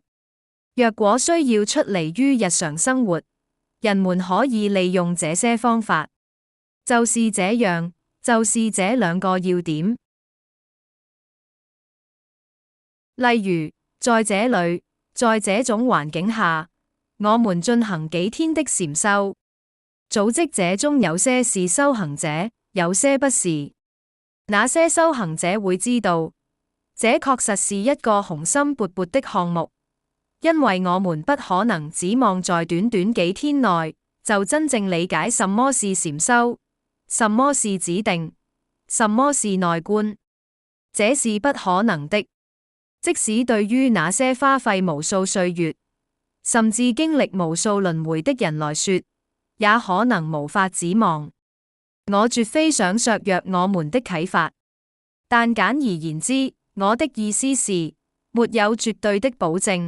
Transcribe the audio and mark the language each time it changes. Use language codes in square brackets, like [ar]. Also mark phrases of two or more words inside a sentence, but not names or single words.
[zh] 若果需要出離於日常生活，人們可以利用這些方法。就是這樣，就是這兩個要點。例如，在這裏，在這種環境下，我們進行幾天的禪修。組織者中有些是修行者，有些不是。那些修行者會知道， 這確實是一個雄心勃勃的項目，因為我們不可能指望在短短幾天內就真正理解什麼是禪修，什麼是指定，什麼是內觀，這是不可能的。即使對於那些花費無數歲月，甚至經歷無數輪迴的人來說，也可能無法指望。我絕非想削弱我們的啟發，但簡而言之，我的意思是，沒有絕對的保證。